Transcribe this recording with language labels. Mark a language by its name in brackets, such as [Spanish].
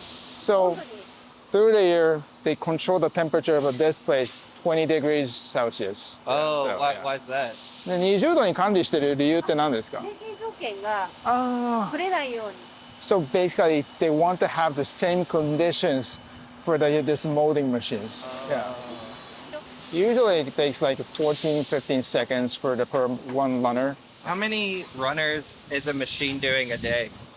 [English] So through the year, they control the temperature of this place 20 degrees Celsius. Oh, So, why, yeah. why is that? [Japanese] で20度に管理してる理由って何ですか？経験条件がああ。ぶれないように。 [English] So basically, they want to have the same conditions for this molding machines. Yeah. Usually it takes like 14, 15 seconds per one runner. How many runners is a machine doing a day?